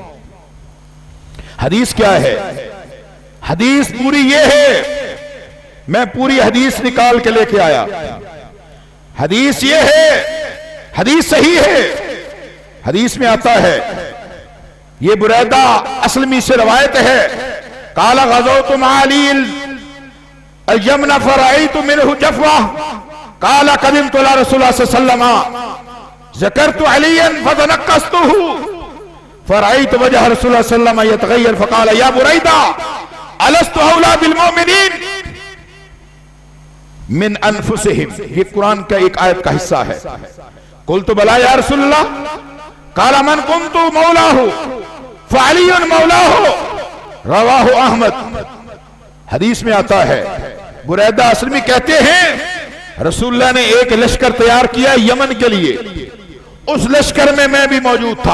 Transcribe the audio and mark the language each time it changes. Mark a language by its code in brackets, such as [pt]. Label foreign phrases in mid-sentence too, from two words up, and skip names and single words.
[ur] حدیث کیا ہے? حدیث پوری یہ ہے، میں پوری حدیث نکال کے لےکے آیا. حدیث یہ ہے، حدیث صحیح ہے. حدیث میں آتا ہے، یہ بریدہ اسلمی سے روایت ہے, [ar] قال غزوت مع علي اليمن فرأيت منه جفوة قال قدمت على رسول الله صلى الله عليه وسلم ذكرت عليا فتنقصته فرأيت وجه رسول الله صلى الله عليه وسلم يتغير فقال يا بريدة ألست أولى بالمؤمنين من أنفسهم. [ur] یہ قرآن کا ایک آیت کا حصہ ہے. [ar] قلت بلى يا رسول الله, قال من كنت مولاه فعلي مولاه، رواه أحمد. [ur] حدیث میں آتا ہے، بریدہ اسلمی کہتے ہیں رسول اللہ نے ایک لشکر تیار کیا یمن کے لیے، اس لشکر میں میں بھی موجود تھا.